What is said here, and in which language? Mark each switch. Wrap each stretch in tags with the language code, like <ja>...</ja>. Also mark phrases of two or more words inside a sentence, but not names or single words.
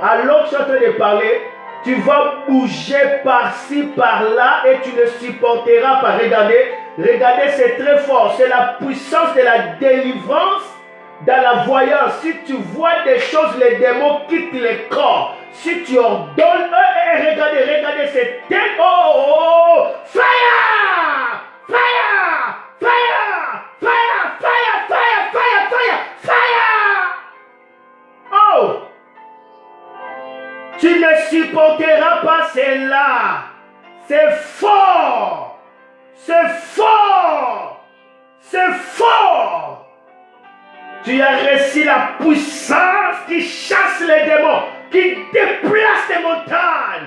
<fr>Alors que je suis en train de parler, tu vas bouger par-ci, par-là et tu ne supporteras pas. Regardez, c'est très fort. C'est la puissance de la délivrance dans la voyance. Si tu vois des choses, les démons quittent le corps. Si tu ordonnes, regardez, c'est tellement...</fr> <en>Oh, fire! Fire! Fire! Fire! Fire! Fire! Fire! Fire! Fire! Oh!</en> <fr>Tu ne supporteras pas cela. C'est fort. C'est fort. C'est fort. Tu as reçu la puissance qui chasse les démons, qui déplace les montagnes.</fr>